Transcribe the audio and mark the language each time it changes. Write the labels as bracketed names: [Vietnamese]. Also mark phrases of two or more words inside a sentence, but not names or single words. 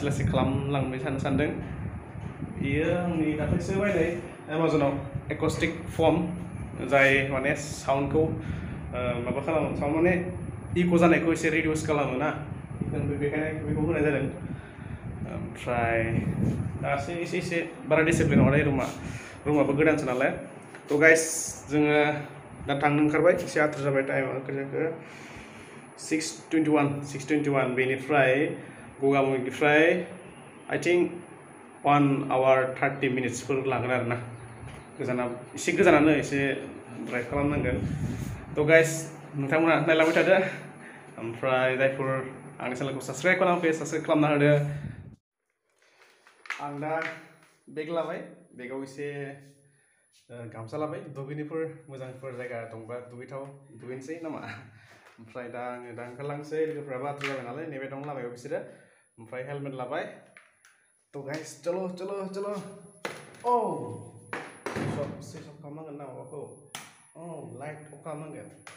[Bodo] लासै खालामलांबाय थानो सानदों बेयो आंनि दाख्लैसो बायनाय एमाजनाव [English] acoustic foam [Bodo] जाय माने साउन्डखौ माबा खालामो साउन्ड माने इक' जानायखौ एसे रिडिउस खालामो ना बेखायनो बेखौ होनाय जादों ओमफ्राय दासो एसे बारा डिसिप्लिन हरनाय रुमाबो गोदानसो नालाय थ' गाइस जोङो दा थांनो ओंखारबाय एसे आथुर जाबाय टाइमा जाखो 6:21 बेनिफ्राय गगामुनिफ्राय [English] I think 1 hour 30 minutesफोर [Bodo] लागोन आरो ना एसे गोजानानो एसे ड्राइभ खालामनांगोन थ' गाइस नोंथांमोना नायलांबाय थादो ओमफ्राय जायफोर आंनि चेनेलखौ साबस्क्राइब खालामाखै साबस्क्राइब खालामना होदो आं दा बेग लाबाय बेगाव एसे गामसा लाबाय दुगैनोफोर मोजांफोर जायगा दंबा दुगैनोसै नामा ओमफ्राय दा आङो ओंखारलांसै लोगोफ्राबो आथुर जाबाय नालाय नेबाय दं लामायाव बिसोरो ओमफ्राय हेलमेट लाबाय थ' गाइस चलो औ [English] switch off [Bodo] खालामनांगोन ना माबाखौ औ [English] light off [Bodo] खालामनांगोन